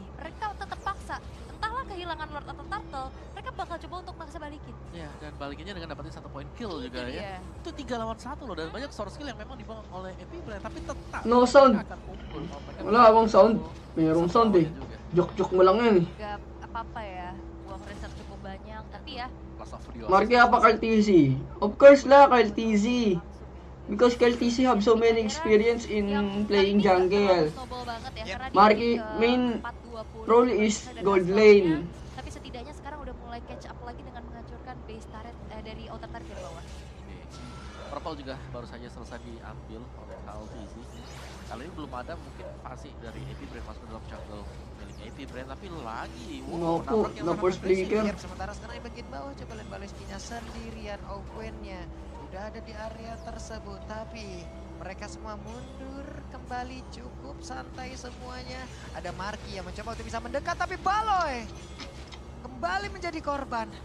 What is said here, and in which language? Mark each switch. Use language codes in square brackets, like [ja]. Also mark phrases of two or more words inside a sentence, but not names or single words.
[id] Mereka tetap paksa. Entahlah kehilangan Lord atau Turtle, mereka bakal coba untuk maksa balikin. Ya, dan balikinnya dengan dapetin 1 [en] point kill [id] Itu juga dia. ya. Itu 3 lawan 1 loh dan banyak [en] source skill [id] yang memang dibawa oleh AP Bren tapi tetap [en] No sound. [id] mereka akan kumpul. Mereka [tl] Wala [id] bisa [tl] akong sound. [id] kumpul [tl] Mayroong [id] satu [tl] sound eh. [id] lawannya juga. [tl] Jok-jok mo lang yan eh. [id] Gak apa-apa ya, buang research cukup banyak. Tapi ya, [en] Plus of video. Marky apa Kyle Tezi? Of course lah Kyle Tezi. Because Kyle Tezi have so many experience in playing jungle. Marky main role is gold lane. [id] tapi setidaknya sekarang udah mulai [en] catch up [id] lagi dengan menghancurkan [en] base turret [id] dari [en] outer turret [id] di bawah. Purple juga baru saja selesai diambil oleh KLTZ. Kali ini belum ada mungkin fase dari AP Bren masuk ke dalam jungle milik AP Bren tapi lagi. [tl] No po, [id] nabrak yang [en] no [id] sangat [en] first [id] agresif. [en] flicker. [id] Sementara sekarang di bagian bawah coba lihat Baleskinya sendirian. Owen-nya udah ada di area tersebut tapi mereka semua mundur kembali cukup santai semuanya. Ada Marki yang mencoba untuk bisa mendekat tapi Baloy kembali menjadi korban.